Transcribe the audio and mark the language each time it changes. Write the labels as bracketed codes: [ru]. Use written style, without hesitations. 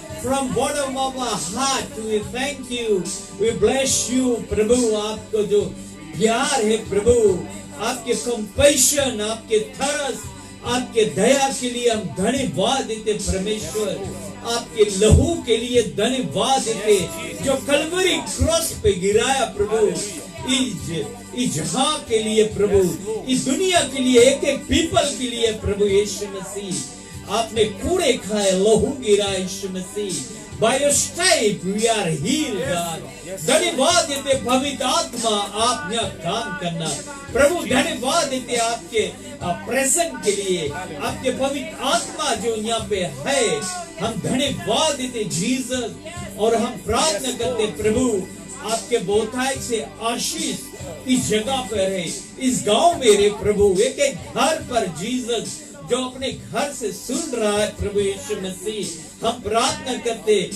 [en] From bottom of our heart, we thank you. We bless you, प्रभु। [hi] आपको जो प्यार है प्रभु, आपके कंपैशन, आपके थरस, आपके दया के लिए हम धन्यवाद देते परमेश्वर। आपके लहू के लिए धन्यवाद देते, जो कलवरी क्रॉस पे गिराया प्रभु, इस जहां के लिए प्रभु, इस दुनिया के लिए, एक एक पीपल के लिए प्रभु यीशु मसीह, आपने कूड़े खाए, लहू गिरा यीशु मसीह। [en] By your stripe we are healed, God. [hi] धन्यवाद देते पवित्र आत्मा, आप यहाँ काम करना प्रभु। धन्यवाद देते आपके प्रेजेंट के लिए, आपके पवित्र आत्मा जो यहाँ पे है। हम धन्यवाद देते जीसस, और हम प्रार्थना करते प्रभु, आपके बहुतायत से आशीष इस जगह पर है, इस गांव में रे प्रभु, एक एक घर पर जीसस जो अपने घर से सुन रहा है प्रभु यीशु मसीह, हम प्रार्थना करते,